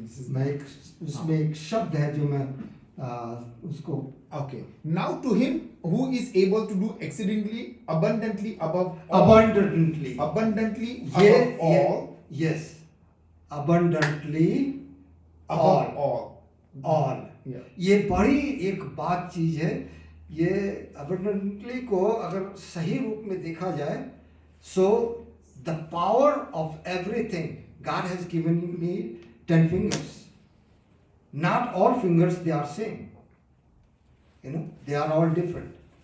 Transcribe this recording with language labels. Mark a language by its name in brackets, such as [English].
[Hindi] मैं एक उसमें एक शब्द है जो मैं उसको [English] Okay. Now to him who is able to do exceedingly abundantly above all, abundantly above all, yes, abundantly above all. Yeah. [Hindi] ये बड़ी एक बात चीज है। ये abundantly को अगर सही रूप में देखा जाए, [English] So the power of everything, God has given me 10 fingers. Not all fingers they are same. They are all different.